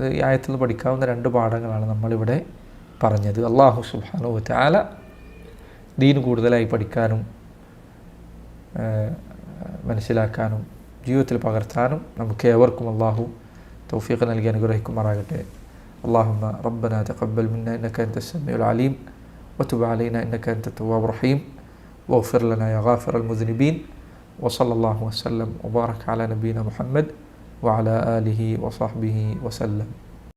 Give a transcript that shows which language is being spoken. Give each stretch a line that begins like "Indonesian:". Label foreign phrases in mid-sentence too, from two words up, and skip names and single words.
Malayalam: ഈ ആയത്തിൽ നിന്ന് പഠിക്കാവുന്ന 2 പാഠങ്ങളാണ് നമ്മളിവിടെ പറഞ്ഞത്.
Arabic: الله سبحانه وتعالى
Malayalam: ദീൻ കൂടുതലായി പഠിക്കാനും മനസ്സിലാക്കാനും ജീവിതത്തിൽ പകർത്താനും നമുക്ക് ഏവർക്കും അല്ലാഹു തൗഫീഖ് നൽകി അനുഗ്രഹിക്കുമാറാകട്ടെ.
Arabic: اللهم ربنا تقبل منا إنك أنت السميع العليم وتب علينا إنك أنت التواب الرحيم واغفر لنا يا غافر المذنبين وصلى الله وسلم وبارك على نبينا محمد وعلى آله وصحبه وسلم.